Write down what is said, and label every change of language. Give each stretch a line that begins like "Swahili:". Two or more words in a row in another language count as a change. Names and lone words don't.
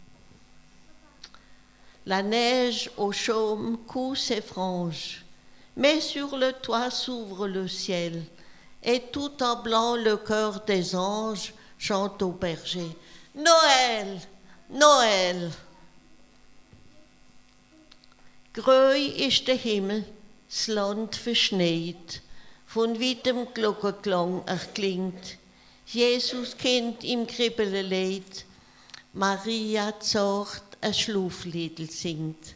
French: La neige au chaume coud ses franges, mais sur le toit s'ouvre le ciel, et tout en blanc le chœur des anges chante au berger. Noël, Noël!
German: Grau ist der Himmel, das Land verschneit, von weitem Glockenklang erklingt. Jesus Kind im Kribbelleid, Maria zart ein Schlafliedl singt.